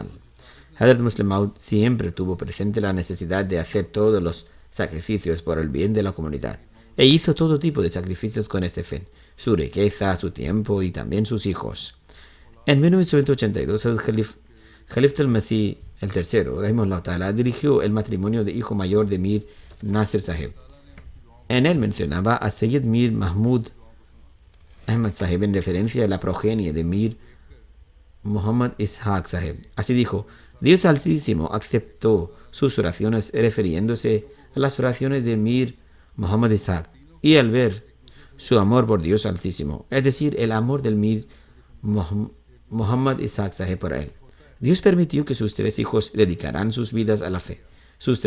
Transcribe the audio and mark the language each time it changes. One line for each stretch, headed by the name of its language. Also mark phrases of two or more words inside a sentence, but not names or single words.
Spanish: Hazrat Muslim Maud siempre tuvo presente la necesidad de hacer todos los sacrificios por el bien de la comunidad, e hizo todo tipo de sacrificios con este fin, su riqueza, su tiempo y también sus hijos. En 1982, el Khalif al-Masih el tercero,
Arabic: رحمه الله تعالى,
Spanish: dirigió el matrimonio de hijo mayor de Mir Nasir Saheb. En él mencionaba a Sayyid Mir Mahmud Ahmad Saheb en referencia a la progenie de Mir Muhammad Ishaq Saheb. Así dijo, Dios Altísimo aceptó sus oraciones refiriéndose a las oraciones de Mir Muhammad Ishaq, y al ver su amor por Dios Altísimo, es decir, el amor del Mir Muhammad Ishaq Saheb por él, Dios permitió que sus 3 hijos dedicaran sus vidas a la fe.